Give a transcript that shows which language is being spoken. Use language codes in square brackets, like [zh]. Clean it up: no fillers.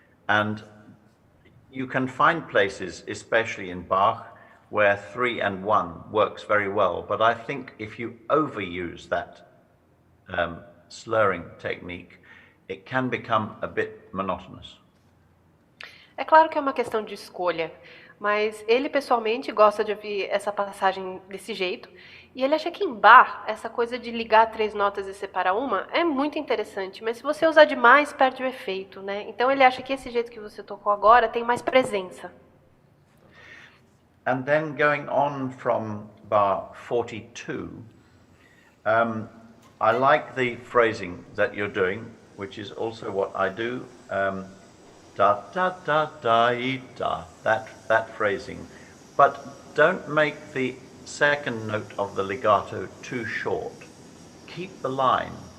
[en] And you can find places, especially in Bach, where 3 and 1 works very well. But I think if you overuse that slurring technique, it can become a bit monotonous. [pt] É claro que é uma questão de escolha, mas ele pessoalmente gosta de ouvir essa passagem desse jeito, e ele acha que em Bach, essa coisa de ligar 3 notas e separar uma é muito interessante, mas se você usar demais, perde o efeito, né? Então ele acha que esse jeito que você tocou agora tem mais presença. [en] And then going on from bar 42, I like the phrasing that you're doing, which is also what I do. Da da da da da. That phrasing, but don't make the second note of the legato too short. Keep the line.